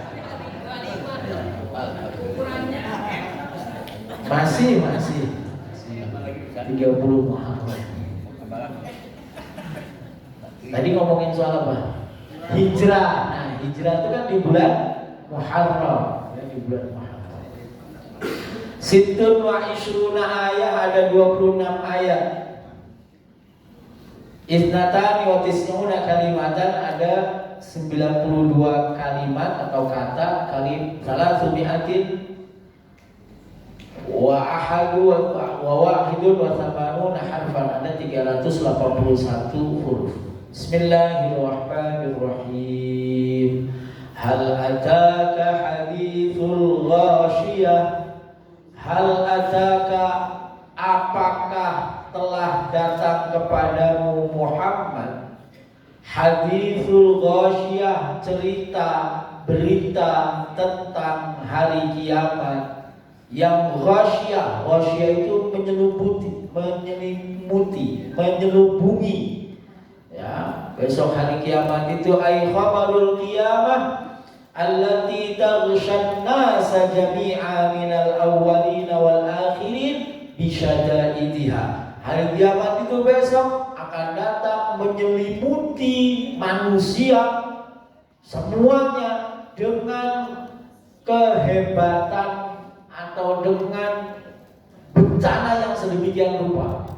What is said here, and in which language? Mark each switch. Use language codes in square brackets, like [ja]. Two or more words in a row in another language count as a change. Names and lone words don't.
[id] Masih 30 Muharram. Tadi ngomongin soal apa? Hijrah. Nah, hijrah itu kan di bulan Muharram, ya, di bulan Muharram. [ar] ستة وعشرون آية, ada 26 ayat. اثنتان وتسعون كلمة, [id] ada 92 kalimat atau kata. [ar] ثلاث مائة وأحد وواحد وثمانون حرفا, [id] ada 381 huruf. [ar] Bismillahirrahmanirrahim. هل أتاك حديث الغاشية. هل أتاك, [id] apakah telah datang kepadamu Muhammad, [ar] حديث الغاشية, [id] cerita berita tentang hari kiamat. Yang ghasyiyah, ghasyiyah itu menyelubungi. Ya, besok hari kiamat itu [ar] أي خبر القيامة التي تغشى الناس جميعا من الأولين والآخرين بشدائدها. [id] Hari kiamat itu besok akan datang menyelimuti manusia semuanya dengan kehebatan atau dengan bencana yang sedemikian rupa.